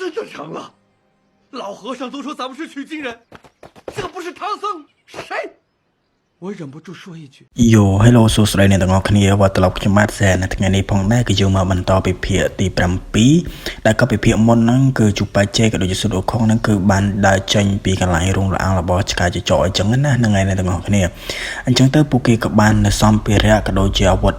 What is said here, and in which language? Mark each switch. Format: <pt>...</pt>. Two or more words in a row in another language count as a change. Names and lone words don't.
<zh>成了。老和尚都说咱们是取经人，这不是唐僧谁？我忍不住说一句。</zh> <en>Yo hello</en> <km>សួស្តីអ្នកទាំងអស់គ្នាវត្តឡប់ខ្ញុំបាទសែនថ្ងៃនេះផងដែរគឺយើងមកបន្តពីភាគទី7ដែលក៏ពីភាគមុនហ្នឹងគឺជូប៉ាជេក៏ដូចជាសុទ្ធអូខុងហ្នឹងគឺបានដើរចេញពីកន្លែងរោងរអាំងរបស់ឆ្កែចចអញ្ចឹងណាហ្នឹងហើយអ្នកទាំងអស់គ្នាអញ្ចឹងទៅពួកគេក៏បានសម្ភារៈក៏ដូចជាអាវុធ</km>